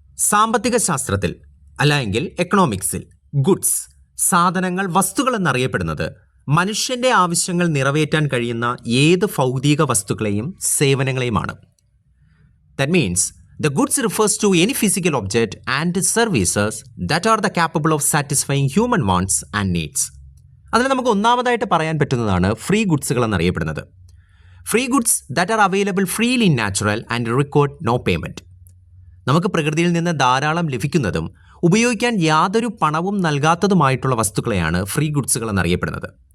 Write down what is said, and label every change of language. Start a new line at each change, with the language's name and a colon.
Malayalam: സാമ്പത്തിക ശാസ്ത്രത്തിൽ അല്ലെങ്കിൽ എക്കണോമിക്സിൽ ഗുഡ്സ്, സാധനങ്ങൾ, വസ്തുക്കൾ എന്നറിയപ്പെടുന്നത് മനുഷ്യൻ്റെ ആവശ്യങ്ങൾ നിറവേറ്റാൻ കഴിയുന്ന ഏത് ഭൗതിക വസ്തുക്കളെയും സേവനങ്ങളെയുമാണ്.
English: That means the goods refers to any physical object and services that are the capable of satisfying human wants and needs.
Malayalam: അതിൽ നമുക്ക് ഒന്നാമതായിട്ട് പറയാൻ പറ്റുന്നതാണ് ഫ്രീ ഗുഡ്സുകൾ എന്നറിയപ്പെടുന്നത്.
English: Free goods that are available freely in natural and required no payment.
Malayalam: നമുക്ക് പ്രകൃതിയിൽ നിന്ന് ധാരാളം ലഭിക്കുന്നതും ഉപയോഗിക്കാൻ യാതൊരു പണവും നൽകാത്തതുമായിട്ടുള്ള വസ്തുക്കളെയാണ് ഫ്രീ ഗുഡ്സുകൾ എന്നറിയപ്പെടുന്നത്.